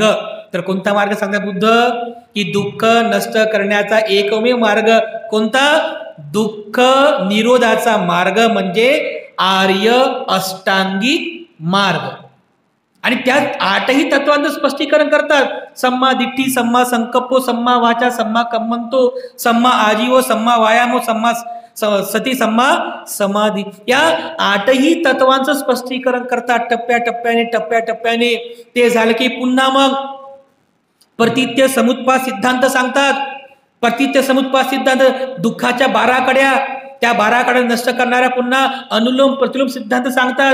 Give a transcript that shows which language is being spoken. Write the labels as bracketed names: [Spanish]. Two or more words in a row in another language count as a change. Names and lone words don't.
[Marathi] तर कोणता मार्ग सांगतात बुद्ध? की दुःख नष्ट करण्याचा एकमेव मार्ग कोणता? दुःख निरोधाचा मार्ग म्हणजे आर्य अष्टांगिक मार्ग. आणि त्यात 8ही तत्वांचं स्पष्टीकरण करतात. [Pali] सम्मा दिट्ठी, सम्मा संकप्पो, सम्मा वाचा, सम्मा कम्मंतो, सम्मा आजीवो, सम्मा वायामो, सम्मा सती, सम्मा समाधी. [Marathi] या 8ही तत्वांचं स्पष्टीकरण करतात टप्प्याटप्प्याने. ते झालं की पुन्हा मग प्रतित्य समुत्पाद सिद्धांत सांगतात. प्रतित्य समुत्पाद सिद्धांत, दुःखाच्या 12 कड्या, त्या 12 कड्या नष्ट करणाऱ्या पुन्हा अनुलोम प्रतिलोम सिद्धांत सांगतात.